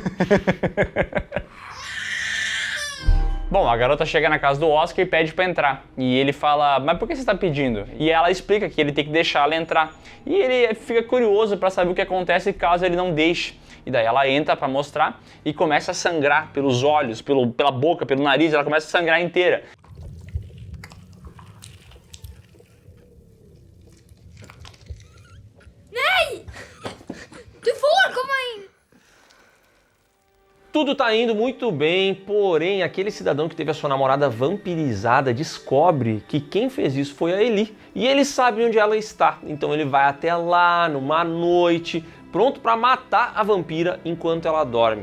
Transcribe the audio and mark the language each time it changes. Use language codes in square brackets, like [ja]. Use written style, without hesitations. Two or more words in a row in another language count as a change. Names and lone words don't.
[pt] Bom, a garota chega na casa do Oscar e pede pra entrar. E ele fala, mas por que você tá pedindo? E ela explica que ele tem que deixar ela entrar. E ele fica curioso pra saber o que acontece caso ele não deixe. E daí ela entra pra mostrar e começa a sangrar pelos olhos, pela boca, pelo nariz, ela começa a sangrar inteira. Nej! [sv] Du får komma in! [pt] Tudo tá indo muito bem, porém aquele cidadão que teve a sua namorada vampirizada descobre que quem fez isso foi a Eli. E ele sabe onde ela está, então ele vai até lá numa noite, pronto para matar a vampira enquanto ela dorme.